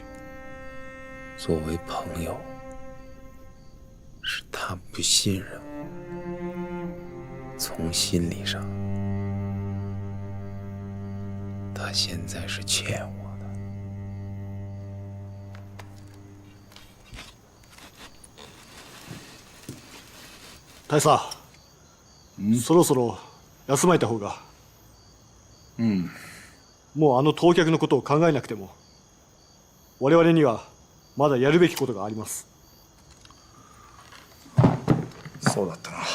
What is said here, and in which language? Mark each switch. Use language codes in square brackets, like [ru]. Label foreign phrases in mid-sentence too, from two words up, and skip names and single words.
[zh] 作为朋友，是他不信任我，从心理上，他现在是欠我的。 [ja] 大佐、そろそろ休まれた方が。もう当客のことを考えなくても我々にはまだやるべきことがあります。そうだったな。